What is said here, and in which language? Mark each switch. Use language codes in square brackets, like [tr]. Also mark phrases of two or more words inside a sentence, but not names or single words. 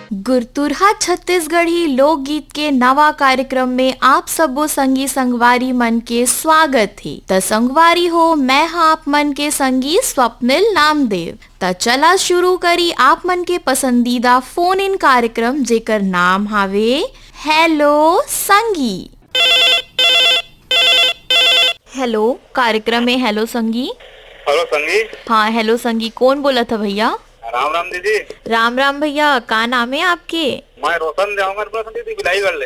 [hne] गुरतुरहा छत्तीसगढ़ी लोकगीत के नवा कार्यक्रम में आप सबो संगी संगवारी मन के स्वागत है। त संगवारी हो, मैं हाँ आप मन के संगी स्वप्निल नामदेव। त चला शुरू करी आप मन के पसंदीदा फोन इन कार्यक्रम जेकर नाम हावे हेलो संगी। हेलो कार्यक्रम में हेलो संगी। हेलो संगी। हाँ हेलो संगी, कौन बोला था भैया? राम राम दीदी। राम राम भैया, का नाम है आपके? मैं रोशन जाऊंगा दीदी, बिलाई कर ले।